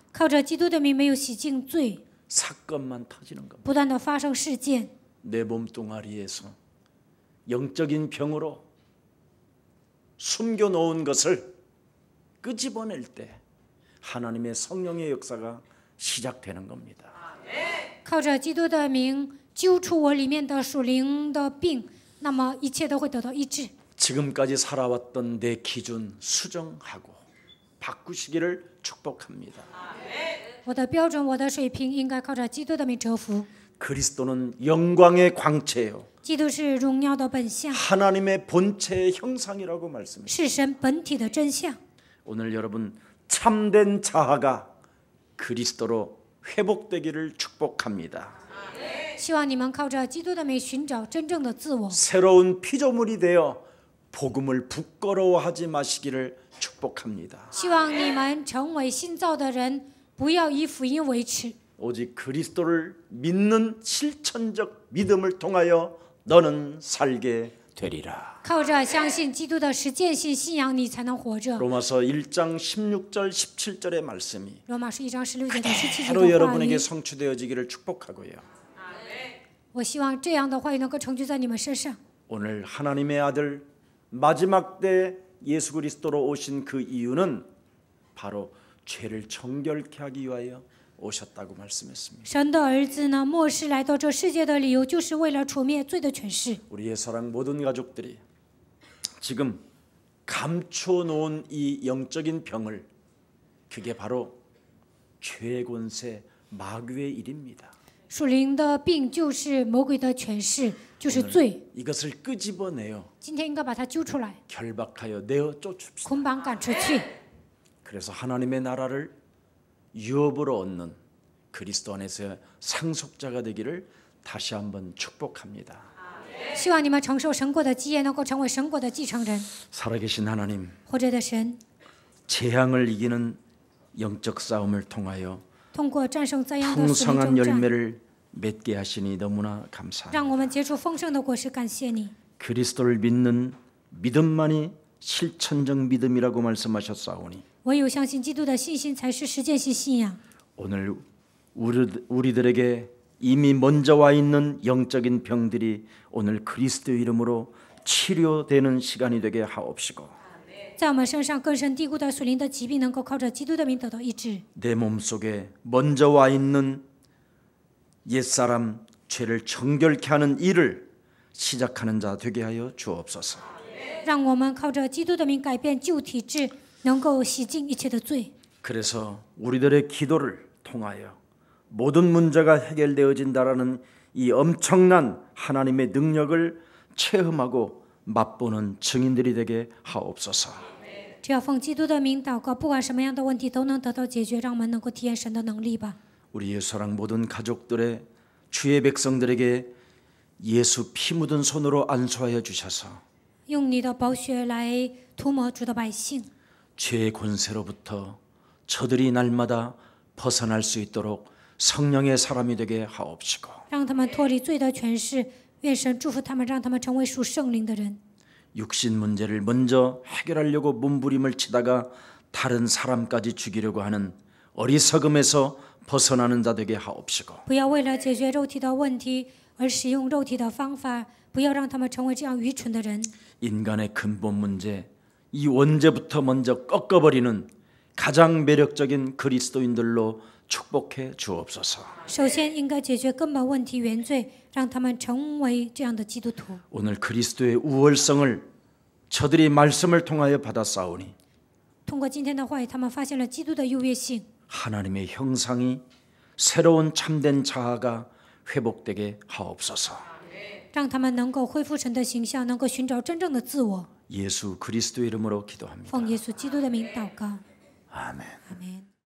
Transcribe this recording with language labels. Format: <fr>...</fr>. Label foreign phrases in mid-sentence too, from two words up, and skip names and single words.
<zh>靠着基督的名没有洗净罪，</zh> <ko>사건만 터지는 겁니다.</ko> <zh>不断的发生事件。</zh> <ko>내 몸뚱아리에서 영적인 병으로 숨겨놓은 것을 끄집어낼 때 하나님의 성령의 역사가 시작되는 겁니다.</ko> <zh>靠着基督的名揪出我里面的属灵的病，那么一切都会得到医治。</zh> <ko>지금까지 살아왔던 내 기준 수정하고 바꾸시기를 축복합니다.</ko> <zh>我的标准，我的水平应该靠着基督的名折服。</zh> <ko>그리스도는 영광의 광채요,</ko> <zh>基督是荣耀的本相，</zh> <ko>하나님의 본체의 형상이라고 말씀합니다.</ko> <zh>是神本体的真相。</zh> <ko>오늘 여러분 참된 자아가 그리스도로 회복되기를 축복합니다.</ko> <zh>希望你们靠着基督的名寻找真正的自我，</zh> <ko>새로운 피조물이 되어 복음을 부끄러워하지 마시기를 축복합니다.</ko> <zh>希望你们成为新造的人，不要以福音为耻。</zh> <ko>오직 그리스도를 믿는 실천적 믿음을 통하여 너는 살게 되리라.</ko> <zh>靠着相信基督的实践性信仰，你才能活着。</zh> <ko>로마서 1장 16절 17절의 말씀이</ko> <zh>罗马书1章16节到17节</zh> <ko>바로</ko> <zh>的话</zh> <ko>여러분에게</ko> <zh>语，</zh> <ko>성취되어지기를 축복하고요.</ko> <zh>我希望这样的话语能够成就在你们身上。</zh> <ko>오늘 하나님의 아들 마지막 때 예수 그리스도로 오신 그 이유는 바로 죄를 정결케 하기 위하여 오셨다고 말씀했습니다.</ko> <zh>神的儿子呢，末世来到这世界的理由，就是为了除灭罪的权势。</zh> <ko>우리의 사랑 모든 가족들이 지금 감춰놓은 이 영적인 병을, 그게 바로 죄의 권세, 마귀의 일입니다.</ko> <zh>属灵的病就是魔鬼的权势，就是罪。</zh> <ko>이것을 끄집어내어</ko> <zh>今天应该把它揪出来，</zh> <ko>결박하여 내어 쫓읍시다.</ko> <zh>捆绑赶出去，</zh> <ko>그래서 하나님의 나라를 유업으로 얻는 그리스도 안에서의 상속자가 되기를 다시 한번 축복합니다.</ko> <zh>希望你们承受神国的基业，能够成为神国的继承人。</zh> <ko>살아계신 하나님,</ko> <zh>活着的神，</zh> <ko>재앙을 이기는 영적 싸움을 통하여</ko> <zh>通过战胜灾殃的属灵</zh> <ko>풍성한</ko> <zh>征战，</zh> <ko>열매를 맺게 하시니 너무나</ko> <zh>让</zh> <ko>감사합니다.</ko> <zh>我们结出丰盛的果实。感谢你，</zh> <ko>그리스도를 믿는 믿음만이 실천적 믿음이라고 말씀하셨사오니</ko> <zh>唯有相信基督的信心才是实践性信仰。</zh> <ko>오늘 우리들에게 이미 먼저 와 있는 영적인 병들이 오늘 그리스도 이름으로 치료되는 시간이 되게 하옵시고</ko> <zh>在我们身上根深蒂固的属灵的疾病，能够靠着基督的名得到医治。</zh> <ko>내 몸속에 먼저 와 있는 옛사람 죄를 정결케 하는 일을 시작하는 자 되게 하여 주옵소서.</ko> <zh>让我们靠着基督的名改变旧体质，能够洗净一切的罪。</zh> <ko>그래서 우리들의 기도를 통하여 모든 문제가 해결되어진다라는 이 엄청난 하나님의 능력을 체험하고 맛보는 증인들이 되게 하옵소서.</ko> <zh>只要奉基督的名祷告，不管什么样的问题都能得到解决，让我们能够体验神的能力吧。</zh> <ko>우리의 사랑 모든 가족들의 주의 백성들에게 예수 피 묻은 손으로 안수하여 주셔서</ko> <zh>用你的宝血来涂抹主的百姓，</zh> <ko>죄의 권세로부터 저들이 날마다 벗어날 수 있도록 성령의 사람이 되게 하옵시고</ko> <zh>让他们脱离罪的权势。愿神祝福他们，让他们成为属圣灵的人。</zh> <ko>육신 문제를 먼저 해결하려고 몸부림을 치다가 다른 사람까지 죽이려고 하는 어리석음에서 벗어나는 자 되게 하옵시고</ko> <zh>不要为了解决肉体的问题而使用肉体的方法，不要让他们成为这样愚蠢的人。</zh> <ko>인간의 근본 문제, 이 원죄부터 먼저 꺾어버리는 가장 매력적인 그리스도인들로 축복해 주옵소서.</ko> <zh>首先应该解决根本问题原罪，让他们成为这样的基督徒。</zh> <ko>오늘 그리스도의 우월성을 저들이 말씀을 통하여 받았사오니</ko> <zh>通过今天的话语，他们发现了基督的优越性，</zh> <ko>하나님의 형상이 새로운 참된 자아가 회복되게 하옵소서.</ko> <zh>让他们能够恢复神的形象，能够寻找真正的自我。</zh> <ko>예수 그리스도 이름으로 기도합니다.</ko> <zh>奉耶稣基督的名祷告，</zh> <ko>아멘.</ko> <zh>阿门。</zh>